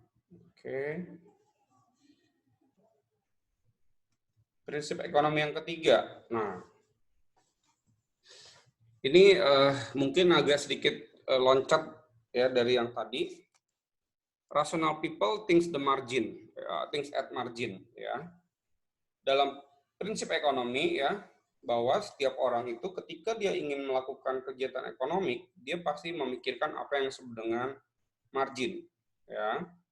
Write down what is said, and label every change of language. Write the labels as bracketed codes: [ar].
[id] Oke. Prinsip ekonomi yang ketiga. Nah, ini mungkin agak sedikit loncat ya dari yang tadi. [en] Rational people thinks the margin, thinks at margin ya. [id] Dalam prinsip ekonomi ya, bahwa setiap orang itu ketika dia ingin melakukan kegiatan ekonomi, dia pasti memikirkan apa yang disebut dengan margin ya.